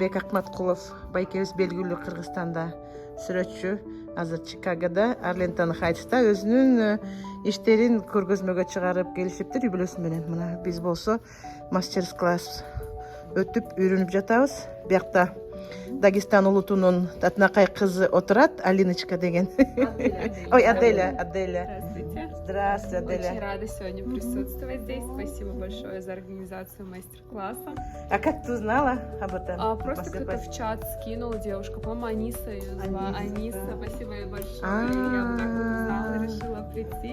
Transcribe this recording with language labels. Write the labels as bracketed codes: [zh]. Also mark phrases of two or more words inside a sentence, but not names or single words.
[ky] Ахматқулов байкебиз белгилүү Кыргызстанда сүрөтчү, азыр Чикагода Арлентон Хайтста өзүнүн иштерин көргөзмөгө чыгарып келишиптир үй бүлөсү менен. Мына биз болсо мастер-класс өтүп үйрөнүп жатабыз. Биякта Дагестан улутунун татынакай кызы отурат, Алиночка деген. Ой, Аделя. [ru] Здравствуйте. Здравствуй, Аделя. Очень рада сегодня присутствовать здесь. Спасибо большое за организацию мастер-класса. А как ты узнала об этом? Просто кто-то в чат скинул девушка, по-моему, Аниса ее звала. Аниса, спасибо ей большое. Я вот так вот узнала, решила прийти.